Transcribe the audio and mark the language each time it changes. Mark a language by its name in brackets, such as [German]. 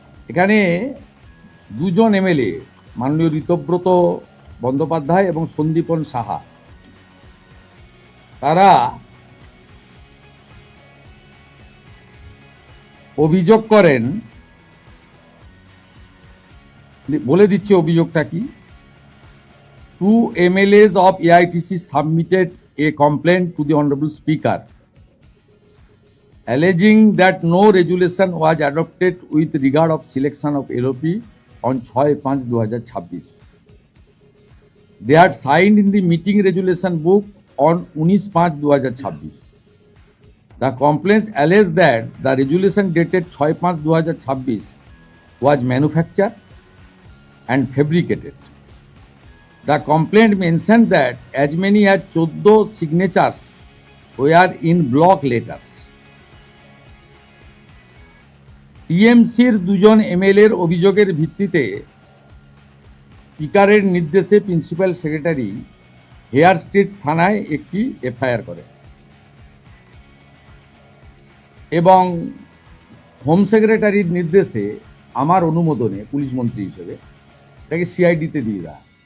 [Bangla] এখানে 2জন এমএলএ মাননীয় ঋতব্রত বন্দ্যোপাধ্যায় এবং সন্দীপন সাহা, তারা অভিযোগ করেন, বলে দিচ্ছে অভিযোগটা কি। [English] 2 MLAs of AITC submitted a complaint to the Honorable Speaker alleging that no resolution was adopted with regard of selection of LOP on 6/5/2026. They had signed in the meeting resolution book on 19/5/2026. The complaint alleged that the resolution dated 6/5/2026 was manufactured and fabricated. The complaint mentioned that as many as 14 signatures were in block letters. [Bangla] টিএমসির 2জন এমএলএর অভিযোগের ভিত্তিতে স্পিকারের নির্দেশে principal secretary hair street থানায় একটি FIR করে এবং home সেক্রেটারির নির্দেশে আমার অনুমোদনে পুলিশ মন্ত্রী হিসেবে তাকে সিআইডিতে দিয়ে দেয়।